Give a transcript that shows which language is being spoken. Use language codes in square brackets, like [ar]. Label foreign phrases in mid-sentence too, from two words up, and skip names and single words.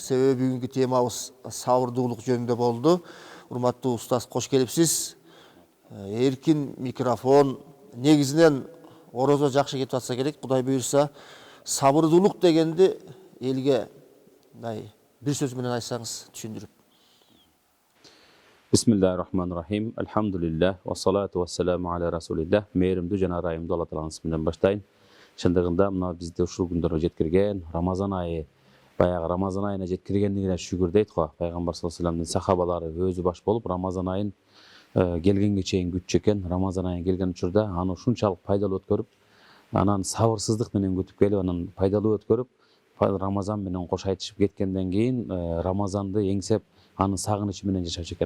[ky] Себеби бүгүнкү темабыз сабырдуулук жөнүндө болду. Урматтуу устаз, кош келипсиз. Эркин микрофон. Негизинен орозо жакшы кетип атса керек, Кудай буйрса. Сабырдуулук дегенди элге бир сөз менен айтсаңыз түшүндүрүп. [ar] بسم الله الرحمن الرحيم. الحمد لله والصلاة والسلام على رسول الله. [ky] Мээримдүү жана ырайымдуу Алла Тааланын исминен баштайын. Шындыгында мына бизди ушул күндөргө жеткирген Рамазан айы, баягы Рамазан айына жеткиргендигине шүгүр дейт го. Пайгамбар [ar] صلى الله عليه [ky] вассаламдын сахабалары өзү баш болуп Рамазан айын келгенге чейин күтчү экен. Рамазан айы келген учурда аны ушунчалык пайдалуу өткөрүп, анан сабырсыздык менен күтүп келип, анан пайдалуу өткөрүп, Рамазан менен кош айтышып кеткенден кийин Рамазанды эңсеп, аны сагынычы менен жашачу экен.